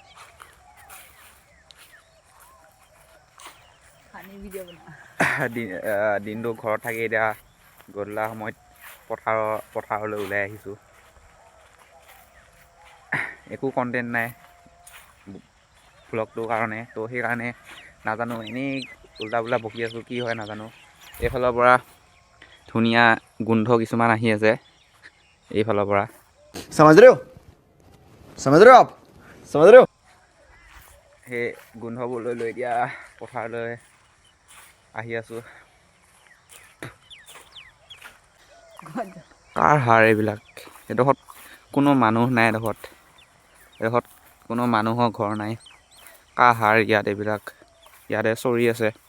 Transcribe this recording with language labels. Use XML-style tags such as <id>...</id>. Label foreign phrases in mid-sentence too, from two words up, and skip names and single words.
<as>দিনটো ঘৰত থাকি এতিয়া গধূলা সময়ত পথাৰলৈ ওলাই আহিছোঁ একো কণ্টেণ্ট নাই ভ্লগটোৰ কাৰণে তো সেইকাৰণে নাজানো এনেই উল্টা পুল্টা বকি আছোঁ কি হয় নাজানো এইফালৰ পৰা ধুনীয়া গোন্ধ কিছুমান আহি আছে এইফালৰ পৰা</as> <hi>समझ रहे हो आप समझ रहे हो</hi> <as>সেই গোন্ধবোৰ লৈ এতিয়া পথাৰলৈ আহি আছোঁ কাৰ সাৰ এইবিলাক এডোখৰত কোনো মানুহ নাই এডোখৰত কোনো মানুহৰ ঘৰ নাই কাৰ সাৰ ইয়াত এইবিলাক ইয়াতে চৰি আছে</as>